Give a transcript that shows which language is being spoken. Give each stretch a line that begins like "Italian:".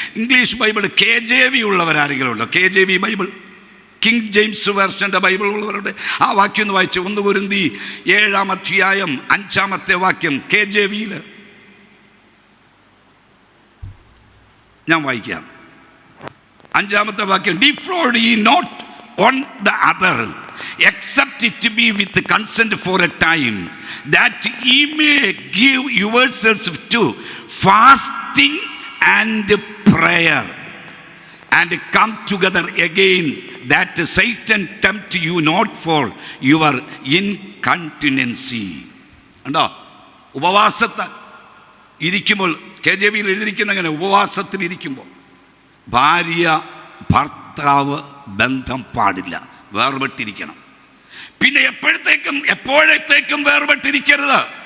Malayalam: English Bible KJV ഉള്ളവരാരെങ്കിലും ഉണ്ടോ? KJV Bible, king James വേർഷൻ്റെ Bible ഉള്ളവരുടെ ആ വാക്യം ഒന്ന് വായിച്ച്. 1 കൊരിന്തി 7-ാം അധ്യായം 5-ാമത്തെ വാക്യം KJV-യിൽ ഞാൻ വായിക്കാം. 5-ാമത്തെ വാക്യം.
English: Defraud ye not on the other, except it to be with consent for a time, that ye may give yourselves to fasting and prayer, and come together again, that Satan tempt you not for your incontinency.
Malayalam: ഉണ്ടോ? ഉപവാസത്തിൽ ഇരിക്കുമ്പോൾ KJV-യിൽ എഴുതിയിരിക്കുന്ന അങ്ങനെ, ഉപവാസത്തിൽ ഇരിക്കുമ്പോൾ ഭാര്യ ഭർത്താവ് ബന്ധം പാടില്ല, വേർപെട്ടിരിക്കണം. പിന്നെ എപ്പോഴത്തേക്കും വേർപെട്ടിരിക്കരുത്.